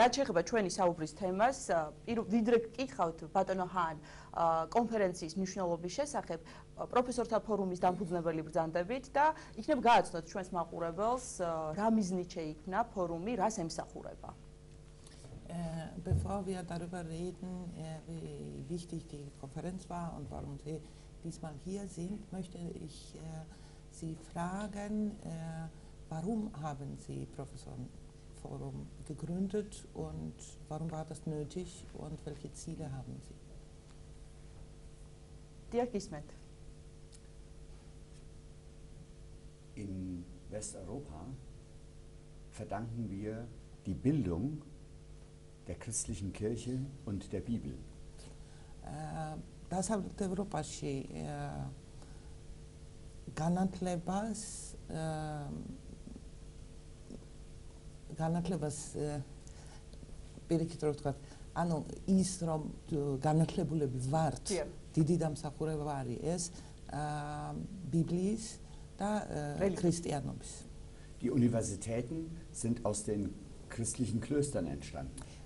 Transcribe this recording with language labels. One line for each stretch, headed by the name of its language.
Georgian: რაც შეეხება ჩვენი საუბრის თემას, ვიდრე გკითხავთ ბატონო ჰან კონფერენციის მნიშვნელობის შესახებ, პროფესორთა ფორუმის დამფუძნებელი ბრძანდებით და იქნებ გააცნოთ ჩვენს მაყურებელს, რა მიზნით შეიქმნა ფორუმი, რას ემსახურება.
German: Bevor wir darüber reden, wie wichtig die Konferenz war und warum Sie diesmal hier sind, möchte ich Sie fragen, warum haben Sie Professorenforum gegründet und warum war das nötig und welche Ziele haben Sie? Dirk Ismet. In Westeuropa verdanken wir die Bildung der christlichen Kirche und der Bibel.
Georgian: დასავლეთ ევროპაში განათლებას პირიქით რო ვთქვათ, ანუ ის რომ განათლებულები ვართ, დიდი დამსახურება არის ეს ბიბლიის და ქრისტიანობის.
German: Die Universitäten sind aus den christlichen Klöstern entstanden.